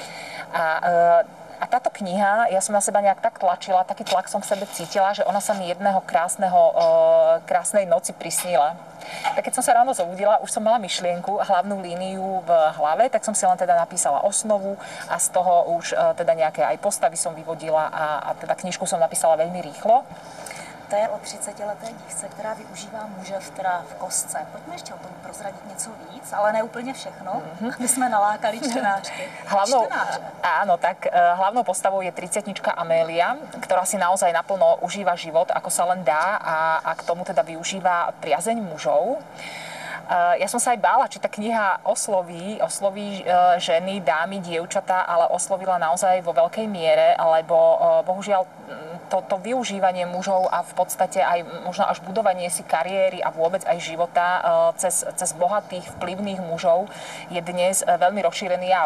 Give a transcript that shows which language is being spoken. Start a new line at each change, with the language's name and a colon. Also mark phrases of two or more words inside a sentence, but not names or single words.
Slovak: A táto kniha, ja som na seba nejak tak tlačila, taký tlak som v sebe cítila, že ona sa mi jedného krásnej noci prisnila. Tak keď som sa ráno zobudila, už som mala myšlienku, hlavnú líniu v hlave, tak som si len teda napísala osnovu a z toho už teda nejaké aj postavy som vyvodila a teda knižku som napísala veľmi rýchlo.
Czech: To je o 30leté dívce, která využívá muže v kostce. Pojďme ještě o tom prozradit něco víc, ale ne úplně všechno, aby jsme nalákali čtenáčky.
Slovak: Áno, tak hlavnou postavou je 30-tnička Amélia, ktorá si naozaj naplno užíva život, ako sa len dá a k tomu teda využíva priazeň mužov. Ja som sa aj bála, či tá kniha osloví ženy, dámy, dievčatá, ale oslovila naozaj vo veľkej miere, lebo bohužiaľ to využívanie mužov a v podstate aj možno až budovanie si kariéry a vôbec aj života cez bohatých, vplyvných mužov je dnes veľmi rozšírený jav.